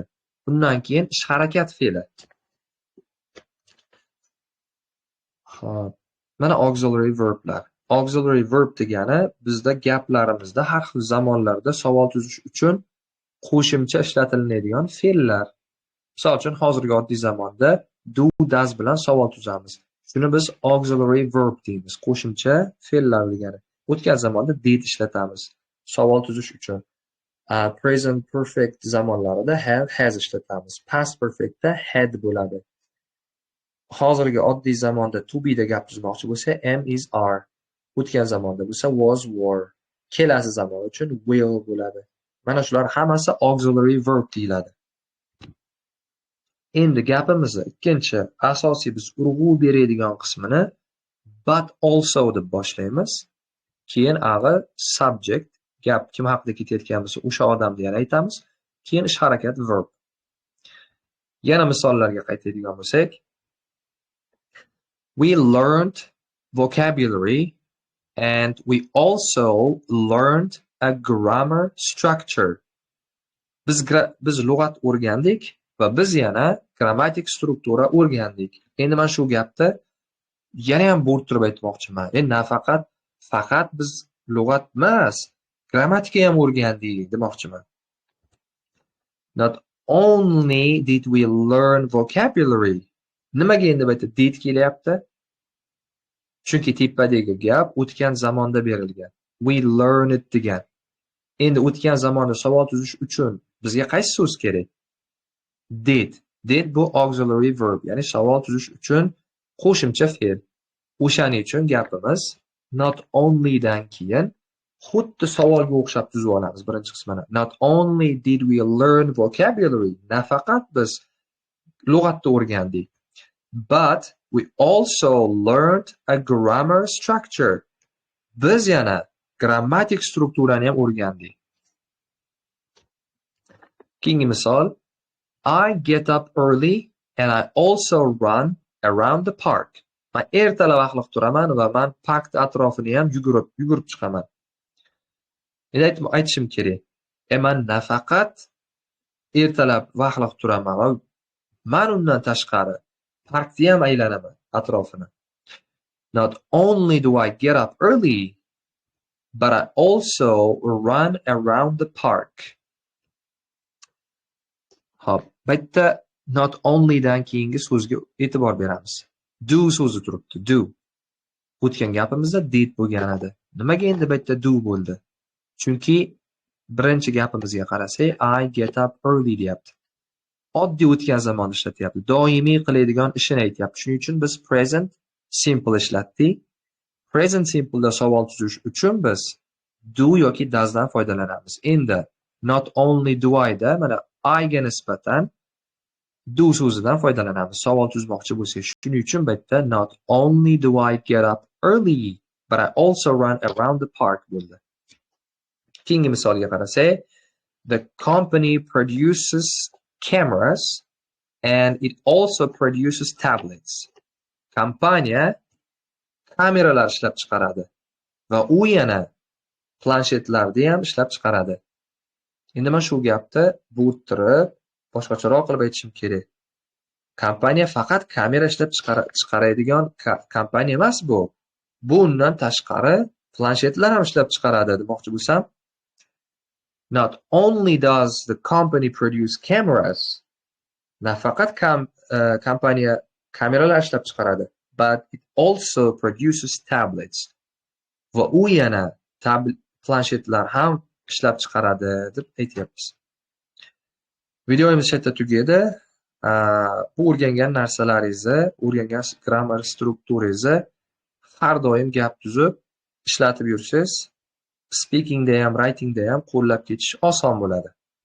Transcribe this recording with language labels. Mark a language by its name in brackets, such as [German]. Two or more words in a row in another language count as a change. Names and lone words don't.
[Uzbek] Bundan keyin ish harakat fe'li. Xo'p, mana [English] auxiliary verblar. Auxiliary verb [Uzbek] degani bizda gaplarimizda har xil zamonlarda savol tuzish uchun qo'shimcha ishlatiladigan fe'llar. Misol uchun hozirgi oddiy zamonda [English] do, does [Uzbek] bilan savol tuzamiz. Shuni biz [English] auxiliary verb [Uzbek] deymiz. Qo'shimcha fe'llar degani. O'tgan zamonda did ishlatamiz savol tuzish uchun. [English] Present perfect [Uzbek] zamonlarida [English] have, has [Uzbek] ishlatamiz. [English] Past perfectda [Uzbek] had bo'ladi. Hozirgi oddiy zamonda [English] to be [Uzbek] da gap tuzmoqchi bo'lsa [English] am, is, are. [Uzbek] O'tgan zamonda bo'lsa [English] was, were. [Uzbek] Kelasi zamon uchun will bo'ladi. Mana shular hammasi [English] auxiliary verb [Uzbek] deyiladi. Endi gapimizni ikkinchi asosiy biz urg'u beradigan qismini [English] but also [Uzbek] deb boshlaymiz. Keyin ag'i subject, gap kim haqida ketayotgan bo'lsa o'sha odamni yana aytamiz. Keyin ish harakat verb. Yana misollarga qaytadigan bo'lsak, [English] we learned vocabulary and we also learned a grammar structure. [Uzbek] Biz lug'at o'rgandik va biz yana grammatik struktura o'rgandik. Endi men shu gapni yana ham bo'rttirib aytmoqchiman. Endi faqat biz lug'at emas, grammatika ham o'rgandik demoqchiman. [English] Not only did we learn vocabulary. [Uzbek] Nimaga endi bu yerda did kelyapti? Chunki tepadagi gap o'tgan zamonda berilgan. [English] We learned degan. [Uzbek] Endi o'tgan zamonda savol tuzish uchun bizga qaysi so'z kerak? [English] Did. Did bu auxiliary verb, [Uzbek] ya'ni savol tuzish uchun qo'shimcha fe'l. O'shaning uchun gapimiz [English] not only [Uzbek] dan keyin xuddi savolga o'xshab tuzib olamiz birinchi qismini. [English] Not only did we learn vocabulary, [Uzbek] nafaqat biz lug'atni o'rgandik, [English] but we also learned a grammar structure. [Uzbek] Biz yana grammatik strukturani ham o'rgandik. Keyingi misol, [English] I get up early and I also run around the park. [Uzbek] Men ertalab vaqtliq turaman va men park atrofini ham yugurib chiqaman. Endi aytishim kerak. Men nafaqat ertalab vaqtliq turaman va men undan tashqari parkni ham aylanaman atrofini. [English] Not only do I get up early, but I also run around the park. [Uzbek] Hop, bu yerda [English] not only [Uzbek] dan keyingi so'zga e'tibor beramiz. Do so'zi turibdi, do. O'tgan gapimizda did bo'lgan edi. Nimaga endi bu yerda do bo'ldi? Chunki birinchi gapimizga qarasak, [English] I get up early deyapti. [Uzbek] Oddiy o'tgan zamon ishlatyapti. Doimiy qiladigan ishini aytyapti. Shuning uchun biz [English] present simple [Uzbek] ishlatdik. [English] Present simple [Uzbek] da savol tuzish uchun biz do yoki does dan foydalanamiz. Endi [English] not only do I [Uzbek] da mana I ga nisbatan do so'zidan foydalanamiz. Savol tuzmoqchi bo'lsak, shuning uchun bu yerda [English] not only do I get up early, but I also run around the park bo'ldi. [Uzbek] Keyingi misolga qarasak, [English] the company produces cameras and it also produces tablets. [Uzbek] Kompaniya kameralar ishlab chiqaradi va u yana planshetlarni ham ishlab chiqaradi. Endi men shu gapni bo'rttirib, boshqacharoq qilib aytishim kerak. Kompaniya faqat kamera ishlab chiqaradigan kompaniya emas bu. Bundan tashqari planshetlar ham ishlab chiqaradi demoqchi bo'lsam, [English] not only does the company produce cameras, [Uzbek] nafaqat kompaniya kameralar ishlab chiqaradi, [English] but it also produces tablets. [Uzbek] Va u yana planshetlar ham ishlab chiqaradi deb aytyapmiz. Videomiz shu yerda tugadi. Bu o'rgangan narsalaringizni, o'rgangan grammar strukturangizni har doim gap tuzib ishlatib yursangiz, speakingda ham, writingda ham qo'llab ketish oson bo'ladi.